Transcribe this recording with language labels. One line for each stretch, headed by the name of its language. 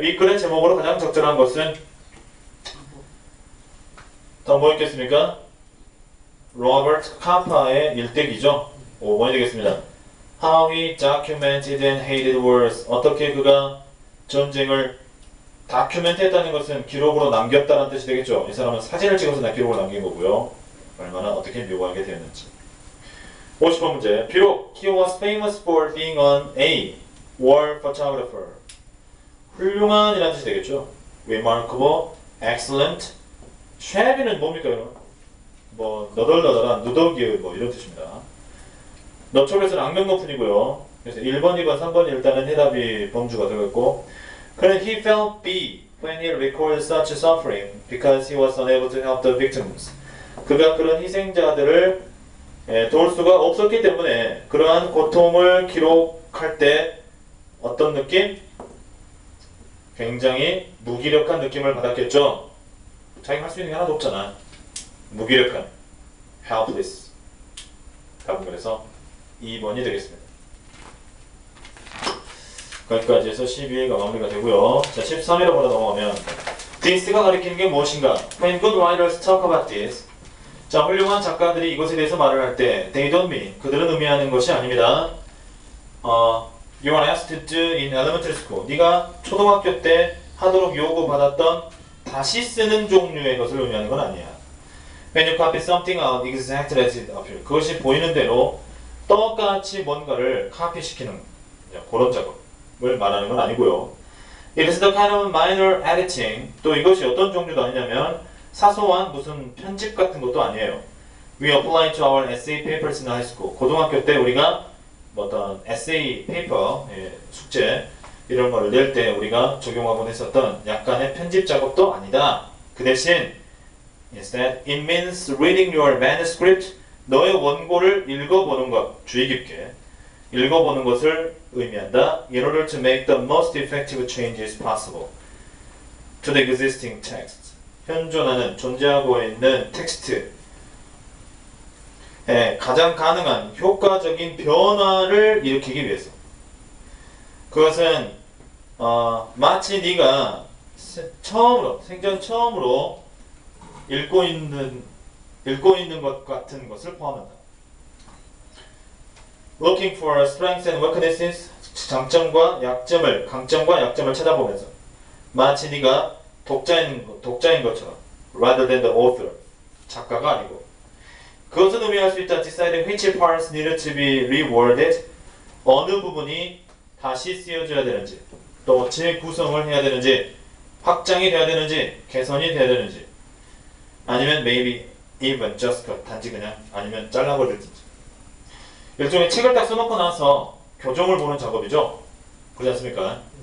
Korean: 위 글의 제목으로 가장 적절한 것은 더 뭐 있겠습니까? 로버트 카파의 일대기죠. 5번이 되겠습니다.
English: How he documented and hated wars.
Korean: 어떻게 그가 전쟁을 다큐멘트했다는 것은 기록으로 남겼다는 뜻이 되겠죠. 이 사람은 사진을 찍어서 기록을 남긴 거고요. 얼마나 어떻게 묘하게 되었는지. 50번 문제.
English: 비록 he was famous for being a war photographer.
Korean: 훌륭한이라는 뜻이 되겠죠. remarkable, excellent. 쉐비는 뭡니까? 뭐 너덜너덜한, 누더기 뭐 이런 뜻입니다. 너 쪽에서는 악명 높은이고요. 그래서 1번, 2번, 3번 일단은 해답이 범주가 되겠고, 그는
English: he felt B when he recorded such suffering because he was unable to help the victims.
Korean: 그가 그런 희생자들을 도울 수가 없었기 때문에 그러한 고통을 기록할 때 어떤 느낌? 굉장히 무기력한 느낌을 받았겠죠. 자기가 할 수 있는 게 하나도 없잖아. 무기력한, helpless. 답은 그래서 2번이 되겠습니다. 거기까지 해서 12회가 마무리가 되고요. 자, 13회로 바로 넘어가면 this가 가리키는 게 무엇인가?
English: When good writers talk about this.
Korean: 자, 훌륭한 작가들이 이것에 대해서 말을 할 때
English: they don't mean,
Korean: 그들은 의미하는 것이 아닙니다.
English: You are asked to do in elementary school.
Korean: 네가 초등학교 때 하도록 요구받았던 다시 쓰는 종류의 것을 의미하는 건 아니야.
English: When you copy something out exactly as it appears.
Korean: 그것이 보이는 대로 똑같이 뭔가를 카피시키는 그런 작업을 말하는 건 아니고요.
English: It is the kind of minor editing.
Korean: 또 이것이 어떤 종류도 아니냐면 사소한 무슨 편집 같은 것도 아니에요.
English: We apply to our essay papers in high school.
Korean: 고등학교 때 우리가 어떤 essay paper, 숙제 이런 거를 낼 때 우리가 적용하곤 했었던 약간의 편집 작업도 아니다. 그 대신
English: instead it means reading your manuscript.
Korean: 너의 원고를 읽어보는 것, 주의 깊게 읽어보는 것을 의미한다.
English: In order to make the most effective changes possible to the existing text.
Korean: 현존하는, 존재하고 있는 텍스트에 가장 가능한 효과적인 변화를 일으키기 위해서. 그것은 마치 네가 생전 처음으로 읽고 있는 것 같은 것을 포함한다.
English: Looking for strengths and weaknesses.
Korean: 장점과 약점을, 강점과 약점을 찾아보면서 마치 네가 독자인 것처럼
English: rather than the author.
Korean: 작가가 아니고. 그것은 의미할 수 있다.
English: Deciding which parts needed to be reworded.
Korean: 어느 부분이 다시 쓰여져야 되는지, 또 재구성을 해야 되는지, 확장이 돼야 되는지, 개선이 돼야 되는지, 아니면
English: maybe even just cut,
Korean: 단지 그냥, 아니면 잘라버릴지. 일종의 책을 딱 써놓고 나서 교정을 보는 작업이죠. 그렇지 않습니까?